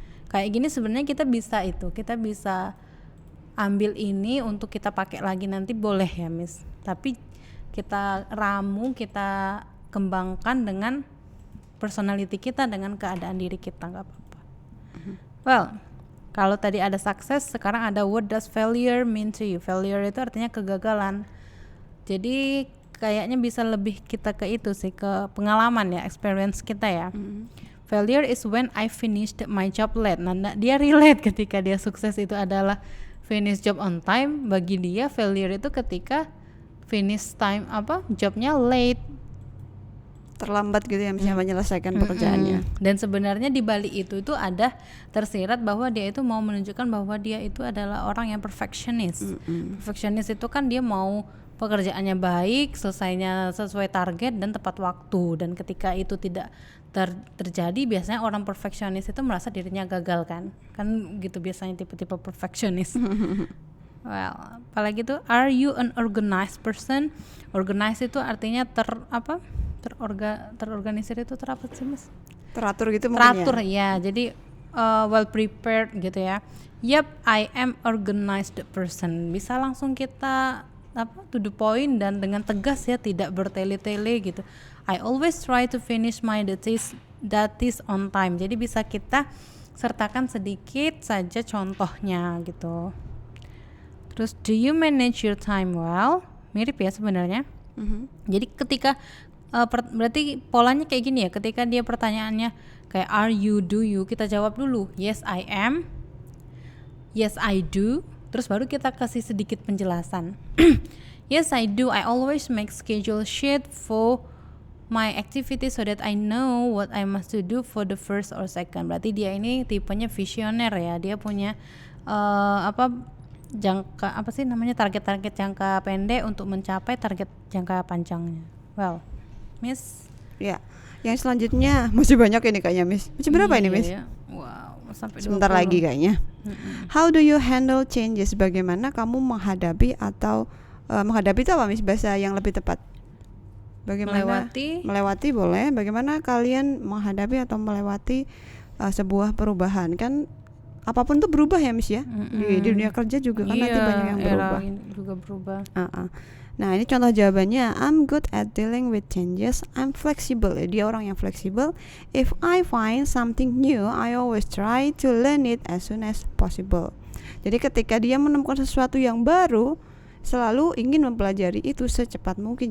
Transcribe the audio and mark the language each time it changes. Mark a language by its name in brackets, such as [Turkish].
[Indonesian] Kayak gini sebenarnya kita bisa ambil ini untuk kita pakai lagi nanti, boleh ya Miss, tapi kita ramu, kita kembangkan dengan personality kita, dengan keadaan diri kita, nggak apa-apa. Well, kalau tadi ada sukses, sekarang ada [English] what does failure mean to you. [Indonesian] Failure itu artinya kegagalan. Jadi kayaknya bisa lebih kita ke itu sih, ke pengalaman ya, experience kita ya. [English] Failure is when I finished my job late. [Indonesian] Nah, dia relate ketika dia sukses itu adalah [English] finish job on time. [Indonesian] Bagi dia failure itu ketika finish time jobnya late, terlambat gitu ya, misalnya menyelesaikan pekerjaannya. Dan sebenarnya di balik itu ada tersirat bahwa dia itu mau menunjukkan bahwa dia itu adalah orang yang perfectionist. Perfectionist itu kan dia mau pekerjaannya baik, selesainya sesuai target dan tepat waktu. Dan ketika itu tidak terjadi, biasanya orang perfectionist itu merasa dirinya gagal kan gitu biasanya tipe-tipe perfectionist. [English] Well, [Indonesian] apalagi tuh, [English] are you an organized person? [Indonesian] Organized itu artinya terorganisir itu apa sih Mas? Teratur gitu mungkin. Teratur ya. Jadi well prepared gitu ya. [English] Yep, I am organized person. [Indonesian] Bisa langsung kita [English] to the point [Indonesian] dan dengan tegas ya, tidak bertele-tele gitu. [English] I always try to finish my duties on time. [Indonesian] Jadi bisa kita sertakan sedikit saja contohnya gitu. [English] Terus, do you manage your time well? [Indonesian] Mirip ya sebenarnya. Jadi ketika berarti polanya kayak gini ya, ketika dia pertanyaannya kayak [English] are you, do you, [Indonesian] kita jawab dulu [English] yes I am, yes I do, [Indonesian] terus baru kita kasih sedikit penjelasan. [English] Yes I do, I always make schedule sheet for my activity so that I know what I must to do for the first or second. [Indonesian] Berarti dia ini tipenya visioner ya, dia punya target-target jangka pendek untuk mencapai target jangka panjangnya. [English] Well, Miss. [Indonesian] Ya, yang selanjutnya masih banyak ini kayaknya Miss. Masih berapa ini Miss? Ya. Wow, sampai sebentar 20 lagi kayaknya. [English] How do you handle changes? [Indonesian] Bagaimana kamu menghadapi atau menghadapi itu apa Miss, bahasa yang lebih tepat? Bagaimana melewati boleh. Bagaimana kalian menghadapi atau melewati sebuah perubahan? Kan apapun tuh berubah ya Miss ya. Di dunia kerja juga kan nanti banyak yang berubah. Juga berubah. Nah, ini contoh jawabannya. [English] I'm good at dealing with changes. I'm flexible. [Indonesian] Dia orang yang fleksibel. [English] If I find something new, I always try to learn it as soon as possible. [Indonesian] Jadi ketika dia menemukan sesuatu yang baru, selalu ingin mempelajari itu secepat mungkin.